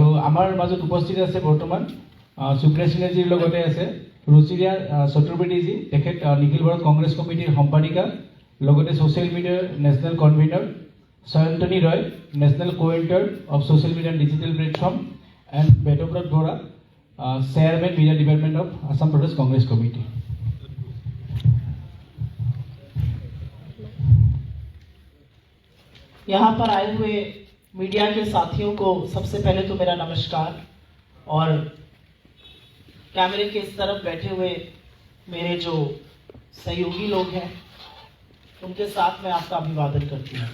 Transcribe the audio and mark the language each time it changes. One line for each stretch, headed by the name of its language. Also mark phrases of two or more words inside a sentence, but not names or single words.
Assamese: আমাৰ মাজত উপস্থিত আছে বৰ্তমান সুপ্ৰিয়া শ্ৰীনেথজীৰ লগতে আছে ৰুচিৰা চতুৰ্বেদীজী, তেখেত নিখিল ভাৰত কংগ্ৰেছ কমিটিৰ সম্পাদিকা, লগতে
English: social media's national convener
Assamese: সয়ন্তনী ৰয়,
English: National Coordinator of Social Media and Digital Platform, and
Assamese: বেদব্ৰত বৰা,
English: Chairman Media Department of Assam Pradesh Congress Committee.
Hindi: यहाँ पर आए हुए मीडिया के साथियों को सबसे पहले तो मेरा नमस्कार, और कैमरे के इस तरफ बैठे हुए मेरे जो सहयोगी लोग हैं उनके साथ मैं आपका अभिवादन करती हूँ।